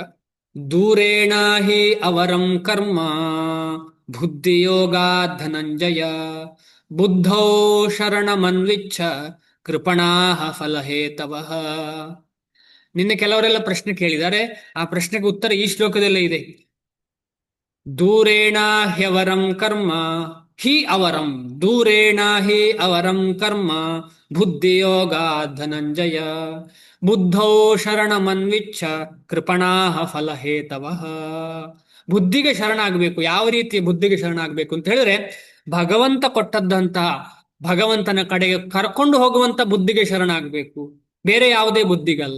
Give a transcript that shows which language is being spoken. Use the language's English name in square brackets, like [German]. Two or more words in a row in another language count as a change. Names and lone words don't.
[Sanskrit] ದೂರೇಣ ಹಿ ಅವರಂ ಕರ್ಮ ಬುದ್ಧಿಯೋಗಾ ಧನಂಜಯ ಬುದ್ಧೌ ಶರಣಮನ್ವಿಚ್ಛ ಕೃಪಣಾಃ ಫಲಹೇತವಃ. [Kannada] ನಿನ್ನೆ ಕೆಲವರೆಲ್ಲ ಪ್ರಶ್ನೆ ಕೇಳಿದ್ದಾರೆ, ಆ ಪ್ರಶ್ನೆಗೆ ಉತ್ತರ ಈ ಶ್ಲೋಕದಲ್ಲೇ ಇದೆ. [Sanskrit] ದೂರೇಣ ಹ್ಯವರಂ ಕರ್ಮ ಹಿ ಅವರಂ, ದೂರೇಣ ಹಿ ಅವರಂ ಕರ್ಮ ಬುದ್ಧಿಯೋಗಾ ಧನಂಜಯ ಬುದ್ಧೌ ಶರಣಮನ್ವಿಚ್ಛ ಕೃಪಣಾಃ ಫಲಹೇತವಃ. [Kannada] ಬುದ್ಧಿಗೆ ಶರಣಾಗಬೇಕು. ಯಾವ ರೀತಿ ಬುದ್ಧಿಗೆ ಶರಣಾಗಬೇಕು ಅಂತ ಹೇಳಿದ್ರೆ, ಭಗವಂತ ಕೊಟ್ಟದ್ದಂತಹ ಭಗವಂತನ ಕಡೆಗೆ ಕರ್ಕೊಂಡು ಹೋಗುವಂತ ಬುದ್ಧಿಗೆ ಶರಣಾಗಬೇಕು, ಬೇರೆ ಯಾವುದೇ ಬುದ್ಧಿಗಲ್ಲ.